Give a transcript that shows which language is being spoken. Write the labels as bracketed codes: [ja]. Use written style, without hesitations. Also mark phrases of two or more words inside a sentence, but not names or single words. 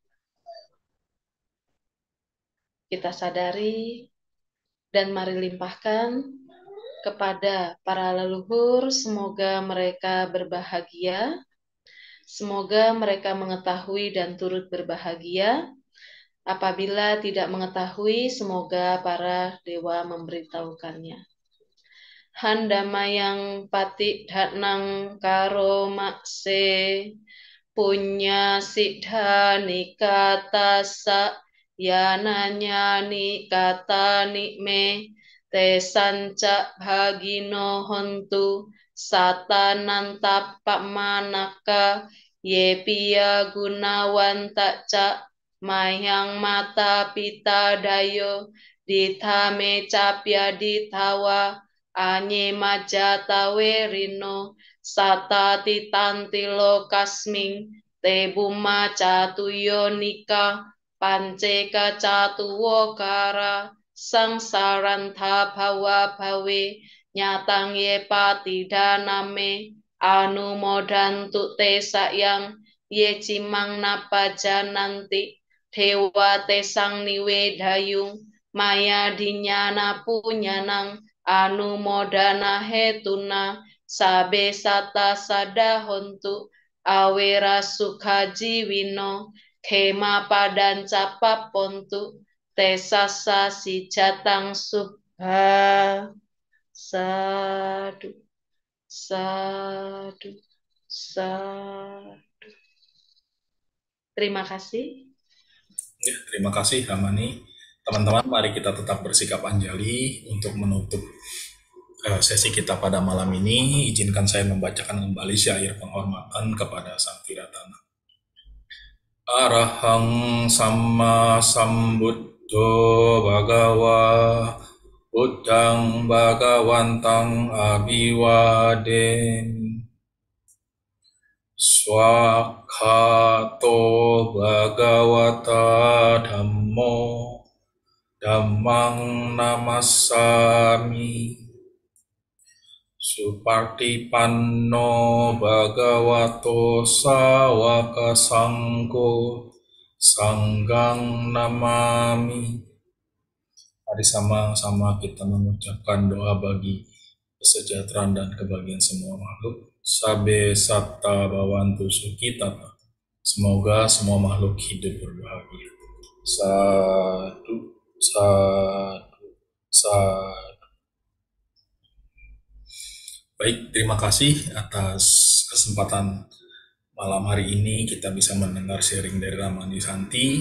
[id] Kita sadari dan mari limpahkan kepada para leluhur, semoga mereka berbahagia, semoga mereka mengetahui dan turut berbahagia. Apabila tidak mengetahui, semoga para dewa memberitahukannya. [pi] Handamayang pati dhatnang karo makse punya siddhani katasa yananyani katani me te sanca bhagino hontu satananta pamanaka ye piya gunawanta ca mayang mata pita dayo ditame capya ditawa anye majatawe rino sata titantilo kasming te buma catuyo nika panceka catuwo kara sangsarantha bhawa bhawe nyatang ye patidaname anumodantu te sayang ye cimang napa jananti dewa tesang niwe dayung maya dinyana punyanang anumodana hetuna sabe sata sadahontu awera sukhaji wino khema padan capa pontu tesasa si jatang subha sadu sadu sadu. [id] Terima kasih. Ya, terima kasih Ramani. Teman-teman, mari kita tetap bersikap anjali untuk menutup sesi kita pada malam ini. Izinkan saya membacakan kembali syair penghormatan kepada Sang Tiratana. [pi] Arahang Samma Sambuddho Bhagawa Buddhang Bhagawantang Abhiwademi Swakhato Bhagavata Dhammo Dhammang Namassami Supartipanno Bhagavato Sawaka Sangho Sanggang Namami. [id] Mari sama-sama kita mengucapkan doa bagi kesejahteraan dan kebahagiaan semua makhluk. [pi] Sabe satta bhavantu sukhitata. [id] Semoga semua makhluk hidup berbahagia. [pi] Sadu, sadu, sadu. [id] Baik, terima kasih atas kesempatan malam hari ini kita bisa mendengar sharing dari Ramana Santi.